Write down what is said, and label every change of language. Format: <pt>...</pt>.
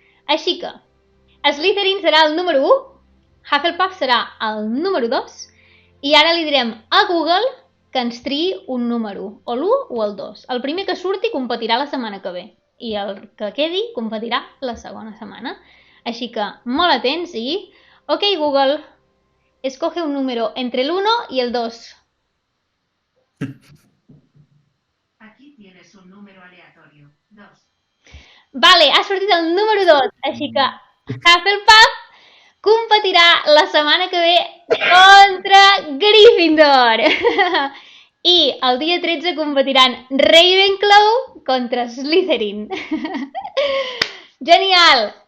<ca>Així que Slytherin serà el número 1, Hufflepuff serà el número 2 i ara li direm a Google que ens triï un número, o l'1 o el 2. El primer que surti competirà la setmana que ve i el que quedi competirà la segona setmana. Així que molt atents i...</ca> <es>Ok, Google, escoge un número entre el 1 y el 2. Aquí tienes un número aleatorio. 2.</es> <ca>Vale, ha sortit el número 2, així que Hufflepuff competirà la setmana que ve contra Gryffindor. I el dia 13 competiran Ravenclaw contra Slytherin. Genial!</ca>